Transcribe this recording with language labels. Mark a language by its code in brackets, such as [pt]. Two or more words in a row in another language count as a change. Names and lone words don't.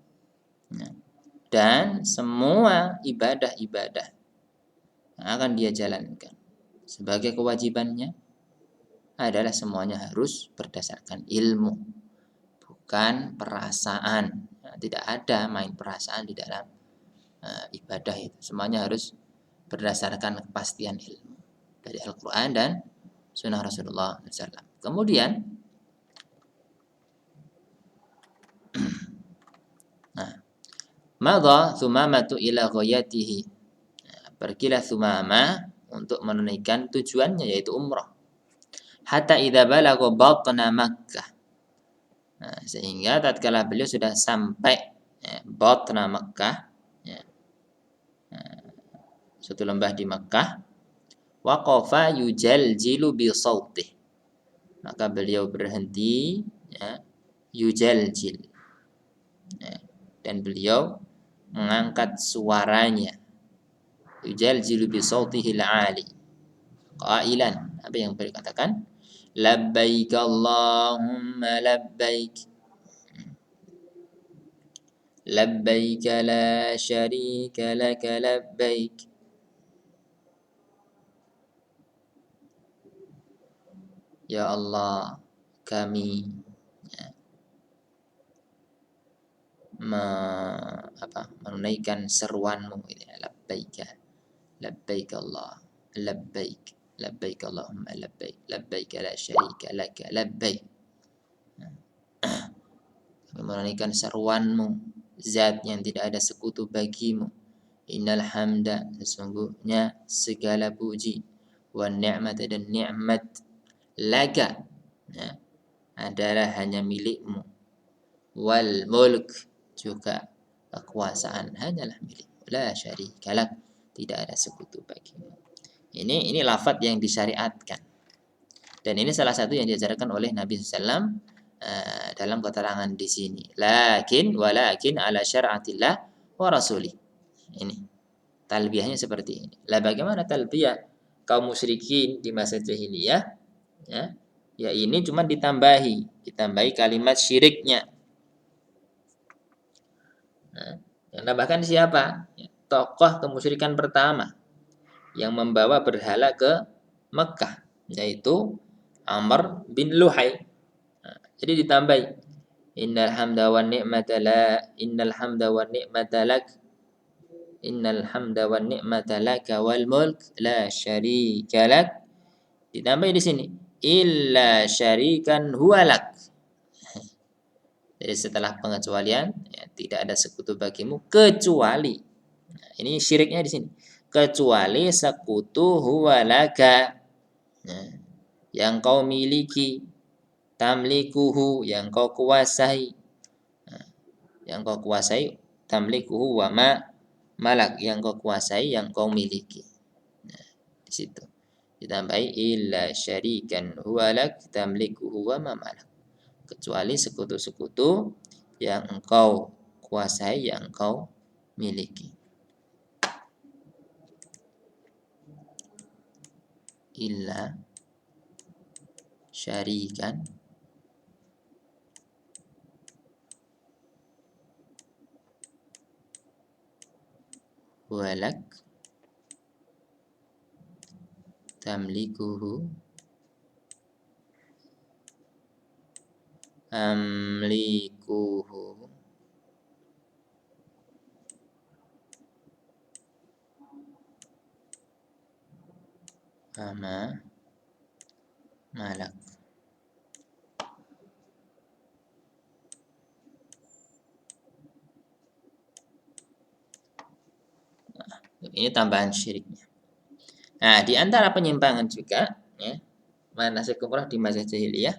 [id] Dan semua ibadah-ibadah yang akan dia jalankan sebagai kewajibannya adalah semuanya harus berdasarkan ilmu, bukan perasaan. Tidak ada main perasaan di dalam ibadah itu. Semuanya harus berdasarkan kepastian ilmu dari Al-Quran dan Sunnah Rasulullah SAW. Kemudian, [ar] مضى ثمامة إلى غايته. [id] Pergilah Thumamah untuk menunaikan tujuannya yaitu umrah. [ar] حتى إذا بلغ بطن مكة. [id] Sehingga tatkala beliau sudah sampai batna Makkah, suatu lembah di Makkah, [ar] وقف يجلجل بصوته, [id] maka beliau berhenti yujaljil, dan beliau mengangkat suaranya, [ar] يجلجل بصوته العالي قائلا, [id] apa yang beliau katakan, [ar] لبيك اللهم لبيك, لبيك لا شريك لك لبيك, [id] ya Allah, kami menunaikan seruanmu ini, [ar] لبيك الله لبيك اللهم لبيك لبيك لا شريك لك لبيك. [id] Kami menunaikan seruanmu, zat yang tidak ada sekutu bagimu. [ar] إن الحمد, [id] sesungguhnya segala puji, [ar] والنعمة, [id] dan nikmat, laka adalah hanya milikmu, [ar] والملك, [id] juga kekuasaan hanyalah milikmu, [ar] لا شريك لك, [id] tidak ada sekutu bagimu. Ini lafaz yang disyariatkan, dan ini salah satu yang diajarkan oleh Nabi SAW dalam keterangan di sini. [ar] ولكن على شرعة الله ورسوله. [id] Ini talbiyahnya seperti ini. Lah bagaimana talbiyah kaum musyrikin di masa jahiliyah, ya, ya ini cuma ditambahi kalimat syiriknya. Nah, yang tambahkan siapa? Ya, tokoh kemusyrikan pertama yang membawa berhala ke Mekah, yaitu Amr bin Luhai. Nah, jadi ditambahi [ar] إن الحمد والنعمة لك إن الحمد والنعمة لك والملك لا شريك لك. [id] Ditambahi di sini [ar] إلا شريكا هو لك. [id] Jadi setelah pengecualian, ya, tidak ada sekutu bagimu kecuali. Nah, ini syiriknya di sini. Kecuali sekutu huwalaka. Nah, yang kau miliki, tamlikuhu, yang kau kuasai. Nah, yang kau kuasai, [ar] تملكه وما ملك, [id] yang kau kuasai, yang kau miliki. Nah, di situ ditambahi [ar] إلا شريكا هو لك تملكه وما ملك. [id] Kecuali sekutu-sekutu yang engkau kuasai, yang engkau miliki. [ar] Illa syarikan ولك تملكه أملكه أما ملك. [id] Ini tambahan syiriknya. Nah, di antara penyimpangan juga, ya, manasik umrah di masa jahiliyah.